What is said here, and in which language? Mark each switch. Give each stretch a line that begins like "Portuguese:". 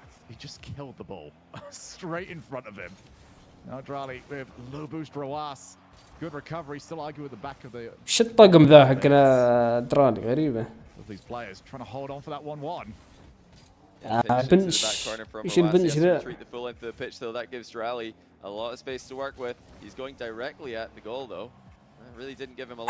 English: He just killed the ball straight in front of him. Now Derali with low boost Roas. Good recovery, still argue with the back of the.
Arabic: شو الطقم ذا حقنا درالي غريبة.
English: These players trying to hold on for that 1-1.
Arabic: بنش ايش البنش ذا؟
English: That gives Derali a lot of space to work with. He's going directly at the goal though. Really didn't give him a lot.